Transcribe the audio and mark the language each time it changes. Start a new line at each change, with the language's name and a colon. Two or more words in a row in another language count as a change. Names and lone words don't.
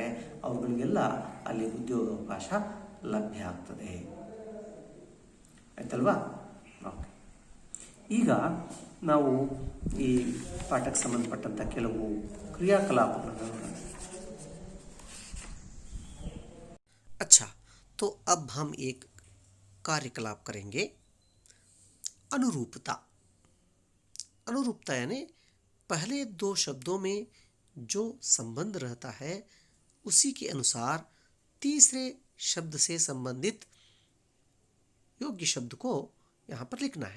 Kannada: ಅವುಗಳಿಗೆಲ್ಲ ಅಲ್ಲಿ ಉದ್ಯೋಗಾವಕಾಶ ಲಭ್ಯ ಆಗ್ತದೆ. ಆಯ್ತಲ್ವಾ? ಓಕೆ, ಈಗ ನಾವು ಈ ಪಾಠಕ್ಕೆ ಸಂಬಂಧಪಟ್ಟಂಥ ಕೆಲವು ಕ್ರಿಯಾಕಲಾಪಗಳನ್ನು ನೋಡೋಣ.
Hindi: अच्छा, तो अब हम एक कार्यकलाप करेंगे. अनुरूपता। अनुरूपता यानी पहले दो शब्दों में जो संबंध रहता है उसी के अनुसार तीसरे शब्द से संबंधित योग्य शब्द को यहां पर लिखना है।